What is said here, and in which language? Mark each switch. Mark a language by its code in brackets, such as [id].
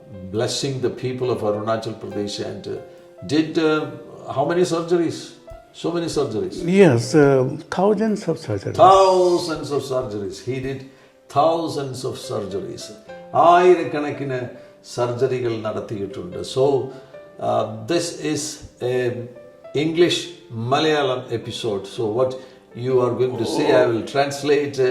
[en] blessing the people of Arunachal Pradesh and did how many surgeries? So many surgeries. Yes, thousands of surgeries. Thousands of surgeries. He did thousands of surgeries. [ml] ആയിരക്കണക്കിന് സർജറികൾ നടത്തിയിട്ടുണ്ട്. [en] So this is a English Malayalam episode. So what you are going to say, I will translate.